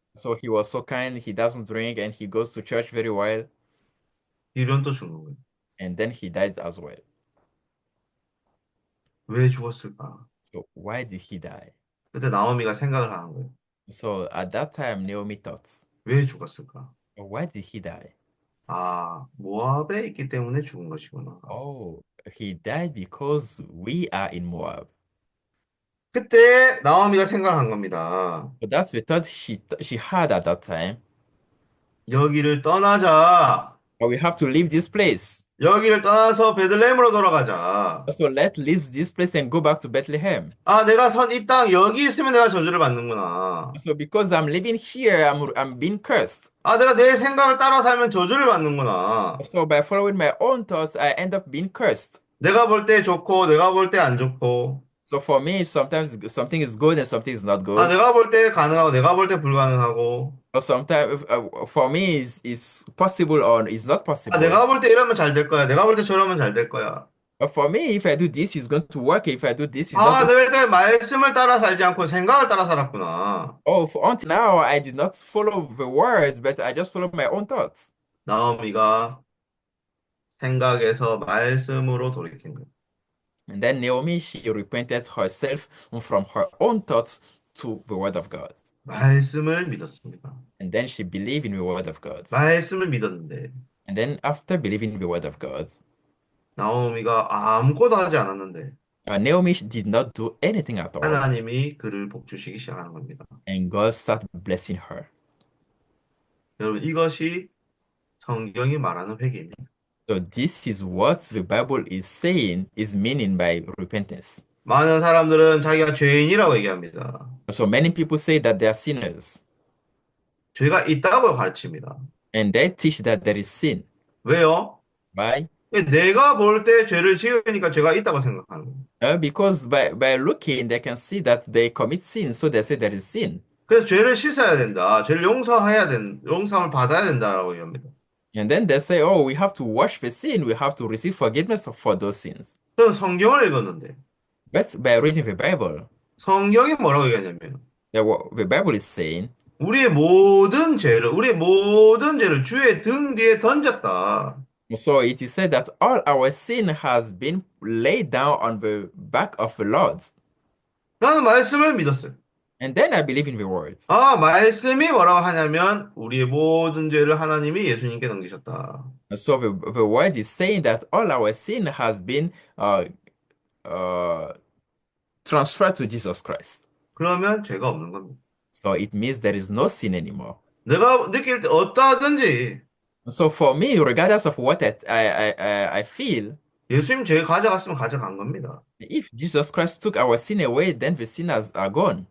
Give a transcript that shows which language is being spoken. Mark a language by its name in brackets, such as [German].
[English] So he was so kind, he doesn't drink, and he goes to church very well, [Korean] 기련 또 죽는 거예요. [English] and then he dies as well. [Korean] 왜 죽었을까? [English] So why did he die? [Korean] 그때 나오미가 생각을 하는 거예요. [English] So at that time, Naomi thought, [Korean] 왜 죽었을까? [English] why did he die? [Korean] 아, 모압에 있기 때문에 죽은 것이구나. [English] Oh, he died because we are in Moab. [Korean] 그때 나오미가 생각한 겁니다. [English] So that's we thought she had at that time. [Korean] 여기를 떠나자. [English] But we have to leave this place. [Korean] 여기를 떠나서 베들레헴으로 돌아가자. [English] So let's leave this place and go back to Bethlehem. [Korean] 아, 내가 선 이 땅 여기 있으면 내가 저주를 받는구나. [English] So because I'm living here, I'm being cursed. [Korean] 아, 내가 내 생각을 따라 살면 저주를 받는구나. [English] So by following my own thoughts, I end up being cursed. [Korean] 내가 볼 때 좋고, 내가 볼 때 안 좋고. [English] So for me, sometimes something is good and something is not 아, good. [Korean] 내가 볼 때 가능하고, 내가 볼 때 불가능하고. [English] Or sometimes for me is possible or is not 아, possible. [Korean] 내가 볼 때 이러면 잘 될 거야. 내가 볼 때 저러면 잘 될 거야. [English] But for me, if I do this, it's going to work. If I do this, it's not going to. [Korean] 내가 일단 말씀을 따라 살지 않고 생각을 따라 살았구나. [English] Oh, until now, I did not follow the words, but I just followed my own thoughts. [Korean] 나오미가 생각에서 말씀으로 돌이킨 거야. [English] And then Naomi, she repented herself from her own thoughts to the word of God. [Korean] 말씀을 믿었습니다. [English] And then she believed in the word of God. [Korean] 말씀을 믿었는데, [English] And then after believing in the word of God, [Korean] 나오미가 아무것도 하지 않았는데, [English] Naomi did not do anything at all. [Korean] 하나님이 그를 복주시기 시작하는 겁니다. [English] And God started blessing her. [Korean] 여러분, 이것이 성경이 말하는 회개입니다. [English] So this is what the Bible is saying is meaning by repentance. [Korean] 많은 사람들은 자기가 죄인이라고 얘기합니다. [English] So many people say that they are sinners. [Korean] 죄가 있다고 가르칩니다. [English] And they teach that there is sin. [Korean] 왜요? [English] Why? [Korean] 내가 볼 때 죄를 지으니까 죄가 있다고 생각하는 거예요. [English] Because by looking, they can see that they commit sin, so they say there is sin. [Korean] 그래서 죄를 씻어야 된다. 죄를 용서함을 받아야 된다라고 얘기합니다. [English] And then they say, oh, we have to wash the sin, we have to receive forgiveness for those sins. [Korean] 저는 성경을 읽었는데, [English] But by reading the Bible, [Korean] 성경이 뭐라고 얘기하냐면, [English] the Bible is saying, [Korean] 우리의 모든 죄를 주의 등 뒤에 던졌다. [English] so it is said that all our sin has been laid down on the back of the Lord. [Korean] 나는 말씀을 믿었어요. [English] And then I believe in the words. [Korean] 아, 말씀이 뭐라고 하냐면, 우리의 모든 죄를 하나님이 예수님께 넘기셨다. [English] So the word is saying that all our sin has been uh, transferred to Jesus Christ. [Korean] 그러면 죄가 없는 겁니다. [English] So it means there is no sin anymore. [Korean] 내가 느낄 때 어떠하든지 [English] So for me, regardless of what I feel, [Korean] 예수님 죄 가져갔으면 가져간 겁니다. [English] if Jesus Christ took our sin away, then the sinners are gone.